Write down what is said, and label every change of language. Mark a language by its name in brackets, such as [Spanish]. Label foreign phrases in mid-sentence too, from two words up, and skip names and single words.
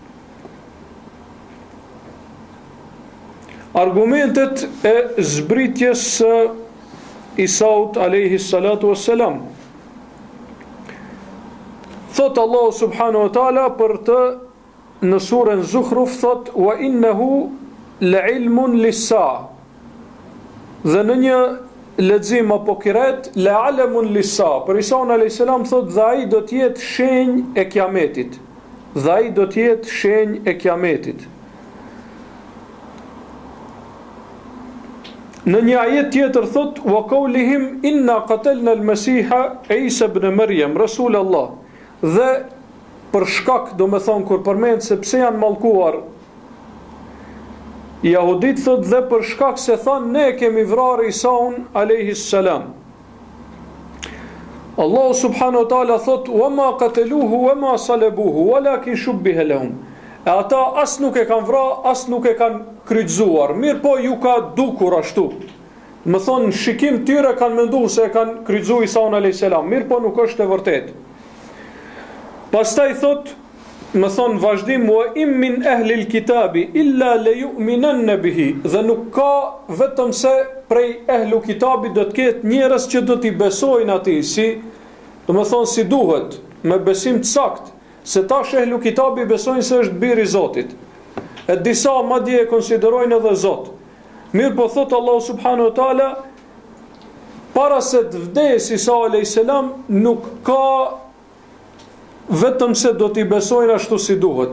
[Albanian] Argumentet e zbritjes së Isaut [Arabic] عليه الصلاة والسلام. [Albanian] Thot Allah [Arabic] سبحانه وتعالى [Albanian] për të në surën Zukhruf, thot [Arabic] وإنه لعلم للساعة. [Albanian] Dhe në një lexim apo kiret [Arabic] لعلم للساعة. [Albanian] Për Isa [Arabic] عليه السلام [Albanian] thot dhe ai do të jetë shenjë e kiametit. Dhe ai do të jetë shenjë e kiametit. Në një ajet tjetër thot [Arabic] وقولهم إنا قتلنا المسيح عيسى ابن مريم رسول الله. [Albanian] Dhe për shkak, do me thonë, kur përmend se pse janë mallkuar Jahudit, thot dhe për shkak se thonë ne kemi vrarë Isaun [Arabic] عليه السلام. [Albanian] Allahu [Arabic] سبحانه وتعالى [Albanian] thot [Arabic] وما قتلوه وما صلبوه ولكن شبه لهم. [Albanian] E ata as nuk e kanë vrarë, as nuk e kanë kryqëzuar, mirë po ju ka dukur ashtu. Më thonë, në shikim tyre kanë menduar se e kanë kryqëzuar Isaun [Arabic] عليه السلام, [Albanian] mirë po nuk është e vërtetë. Pastaj thot, më thonë vazhdim, [Arabic] وإن من أهل الكتاب إلا ليؤمنن به, [Albanian] dhe nuk ka vetëm se prej ehlu kitabit do të ketë njerëz që do t'i besojnë atij, si, do më thonë si duhet, me besim të sakt, se tash ehlu kitabi besojnë se është biri i Zotit. E disa madje e konsiderojnë edhe Zot. Mirë po thot Allah [Arabic] سبحانه وتعالى, [Albanian] para se të vdes Isa [Arabic] عليه السلام, [Albanian] nuk ka vetëm se do t'i besojnë ashtu si duhet.